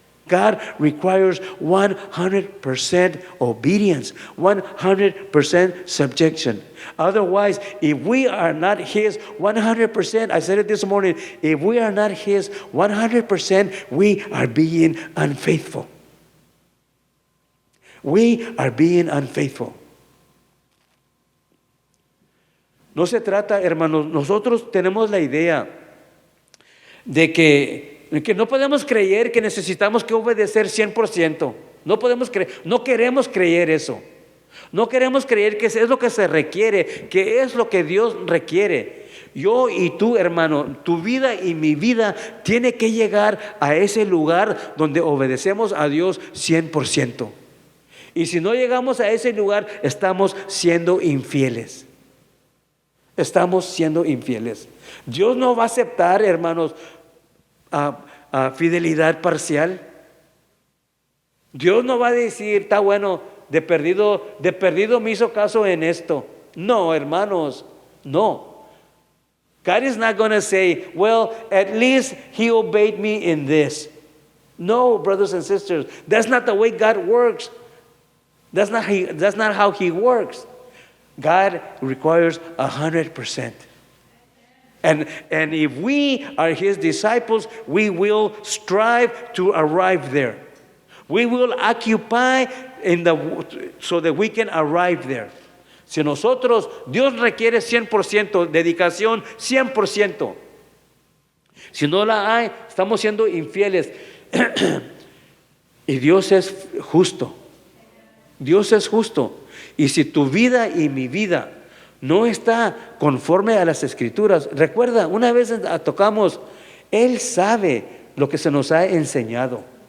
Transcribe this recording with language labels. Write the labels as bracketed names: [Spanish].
[English] God requires 100% obedience, 100% subjection. Otherwise, if we are not His 100%, I said it this morning, if we are not His 100%, we are being unfaithful. We are being unfaithful. [Spanish] No se trata, hermanos, nosotros tenemos la idea de que no podemos creer que necesitamos que obedecer 100%. No queremos creer eso. No queremos creer que es lo que se requiere, que es lo que Dios requiere. Yo y tú, hermano, tu vida y mi vida tiene que llegar a ese lugar donde obedecemos a Dios 100%. Y si no llegamos a ese lugar, estamos siendo infieles. Estamos siendo infieles. Dios no va a aceptar, hermanos, a fidelidad parcial. Dios no va a decir, está bueno, de perdido me hizo caso en esto. No, hermanos, no. [English] God is not going to say, well, at least He obeyed me in this. No, brothers and sisters, that's not the way God works. That's not how He works. God requires 100%. And if we are His disciples, we will strive to arrive there. We will occupy so that we can arrive there. [Spanish] Si nosotros, Dios requiere 100%, dedicación 100%. Si no la hay, estamos siendo infieles. Y Dios es justo. Dios es justo. Y si tu vida y mi vida no está conforme a las Escrituras, recuerda, una vez tocamos, Él sabe lo que se nos ha enseñado.